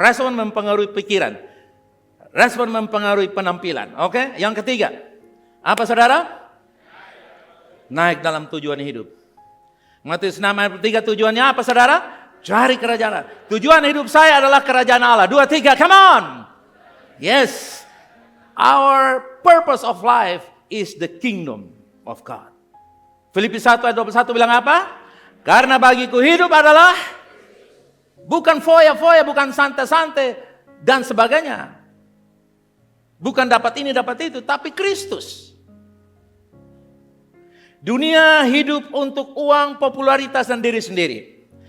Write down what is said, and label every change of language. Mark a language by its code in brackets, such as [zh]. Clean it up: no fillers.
[id] Respon mempengaruhi pikiran. Respon mempengaruhi penampilan. Oke? Yang ketiga, apa, saudara? Naik dalam tujuan hidup. Matius 6 ayat 3, tujuannya apa, saudara? Cari kerajaan Allah. Tujuan hidup saya adalah kerajaan Allah. [en] 2, 3, come on. Yes. Our purpose of life is the kingdom of God. [id] Filipi 1 ayat 21 bilang apa? Karena bagiku hidup adalah bukan foya-foya, bukan santai-santai dan sebagainya. Bukan dapat ini, dapat itu, tapi Kristus. Dunia hidup untuk uang, popularitas, dan diri sendiri.